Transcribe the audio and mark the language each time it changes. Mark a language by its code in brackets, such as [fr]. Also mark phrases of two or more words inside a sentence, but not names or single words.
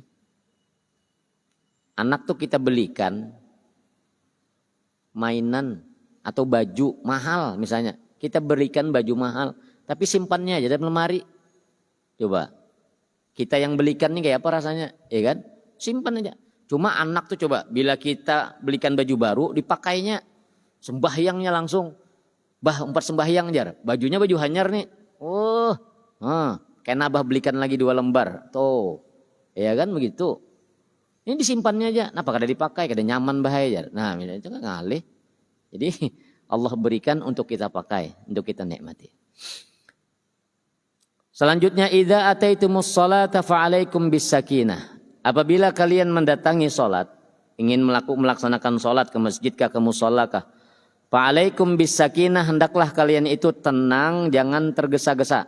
[bjn] Anak tuh kita belikan mainan atau baju mahal misalnya. [id] Kita berikan baju mahal. Tapi simpannya aja dalam lemari. Coba. [bjn] Kita yang belikan nih kayak apa rasanya. [id] Ya kan? Simpan aja. Cuma anak tuh coba. Bila kita belikan baju baru. Dipakainya. Sembahyangnya langsung. [bjn] Empat sembahyang jar. Bajunya baju hanyar nih. Kayak nabah belikan lagi 2 lembar. Tuh. Ya kan begitu. Ini disimpannya aja. Kenapa kada dipakai? Kada nyaman bahaya. Nah, itu kan ngalih. Jadi Allah berikan untuk kita pakai, untuk kita nikmati. [ar] Selanjutnya, إذا أتيتم الصلاة فعليكم بالسكينة. [id] Apabila kalian mendatangi salat, ingin melaksanakan salat ke masjid kah, ke musholla kah, [ar] فعليكم بالسكينة, [id] hendaklah kalian itu tenang, jangan tergesa-gesa.